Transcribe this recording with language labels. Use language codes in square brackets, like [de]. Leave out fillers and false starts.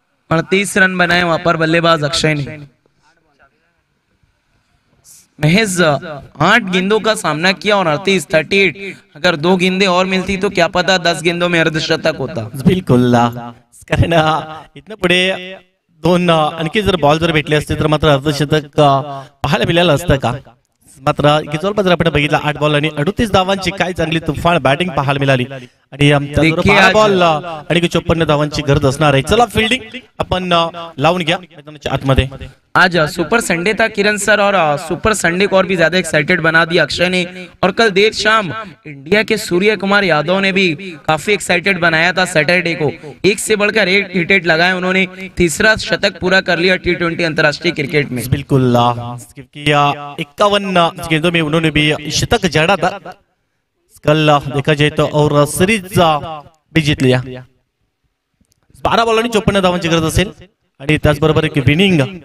[hi] 38 run बनाए वहां पर बल्लेबाज अक्षय ने. महज 8 गेंदों का सामना किया और 38. अगर 2 गेंदें और मिलती तो क्या पता 10 गेंदों में अर्धशतक होता. [mr] बिलकुल. कारण इथनं पुढे 2 आणखी जर बॉल जर भेटले असते तर मात्र अर्धशतक पाहायला मिळालं असतं का. मात्र जवळपास आपण बघितला 8 बॉल आणि 38 धावांची काय चांगली तुफान बॅटिंग पाहायला मिळाली आणि 12 बॉल आणि 54 धावांची गरज असणार आहे. चला फिल्डिंग आपण लावून घ्या मैदानाच्या आतमध्ये. [hi] आज सुपर संडे था किरण सर और सुपर संडे को और भी ज्यादा एक्साइटेड बना दिया अक्षय ने. और कल देर शाम इंडिया के सूर्य कुमार यादव ने भी काफी एक्साइटेड बनाया था सैटरडे को. एक से बढ़कर एक हिट लगाए उन्होंने. तीसरा शतक पूरा कर लिया T20 अंतर्राष्ट्रीय क्रिकेट में. बिल्कुल. 51 गेंदों में उन्होंने भी शतक जड़ा था कल देखा जाए तो. और सीरीज [mr] जिंकल्या. 12 बॉलांनी 54 धावांची गरज असेल आणि त्याचबरोबर एक विनिंग.